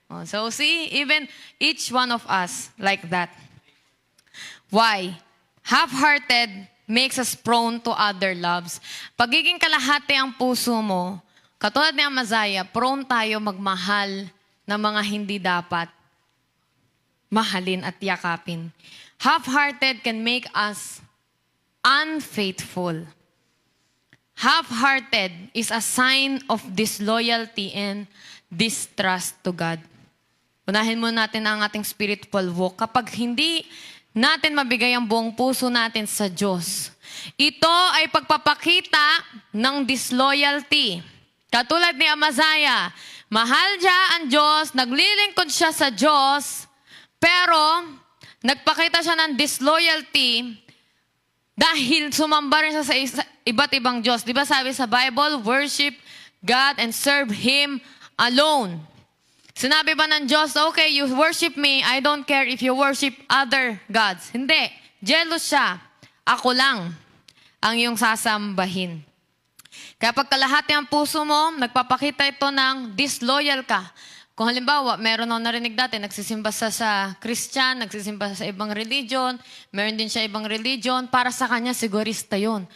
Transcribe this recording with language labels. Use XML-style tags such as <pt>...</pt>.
<en>So see, even each one of us like that. Why? Half-hearted makes us prone to other loves.</en> <tl>Pagiging kalahati ang puso mo, katulad ni Amazaya, prone tayo magmahal ng mga hindi dapat mahalin at yakapin.</tl> <en>Half-hearted can make us unfaithful. Half-hearted is a sign of disloyalty and distrust to God.</en> <tl>Unahin muna natin ang ating spiritual walk. Kapag hindi natin mabigay ang buong puso natin sa Diyos, ito ay pagpapakita ng disloyalty. Katulad ni Amazaya, mahal siya ang Diyos, naglilingkod siya sa Diyos, pero nagpakita siya ng disloyalty dahil sumamba rin siya sa iba't ibang Diyos. Di ba sabi sa Bible,</tl> <en>worship God and serve Him alone.</en> <tl>Sinabi ba ng Diyos,</tl> <en>okay, you worship me, I don't care if you worship other gods.</en> <tl>Hindi. Jealous siya. Ako lang ang iyong sasambahin. Kaya pag kalahati ang puso mo, nagpapakita ito ng disloyal ka. Kung halimbawa, meron ako narinig dati, nagsisimba sa Christian, nagsisimba sa ibang religion, meron din siya ibang religion, para sa kanya sigurista yun.</tl>